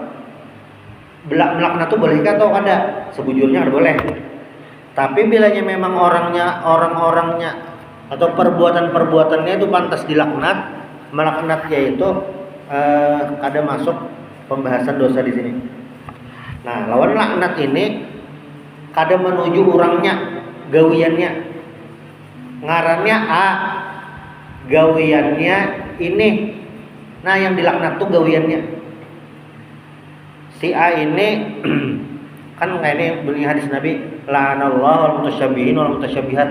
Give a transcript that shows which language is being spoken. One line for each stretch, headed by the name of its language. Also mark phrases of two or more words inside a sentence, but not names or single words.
Banjar: Melaknat itu bolehkah atau ada? Sebujurnya ada boleh. Tapi bilanya memang orang-orangnya atau perbuatannya itu pantas dilaknat, melaknatnya itu ada masuk pembahasan dosa di sini. Nah, lawan laknat ini kada menuju orangnya, gawiannya. Ngarannya A, gawiannya ini. Nah, yang dilaknat tuh gawiannya. Si A ini kan kayak ini bunyi hadis Nabi,
Arabic: لعن الله المتشبهين والمتشبهات.